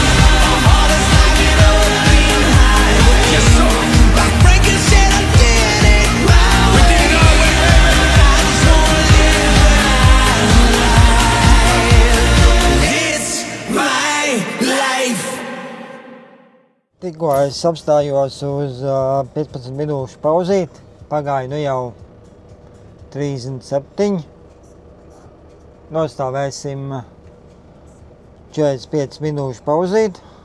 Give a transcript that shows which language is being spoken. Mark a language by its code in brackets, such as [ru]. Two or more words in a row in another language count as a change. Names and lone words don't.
[en] My heart is like an open highway. Yes, sir. Like Franklin said I did it my We way. did it our way, baby. I just wanna live a life. It's my life. [lv] Tikko es apstājos uz 15 minūšu pauzīt, pagāja nu jau 37. Nostāvēsim 45 minūšu pauzīt.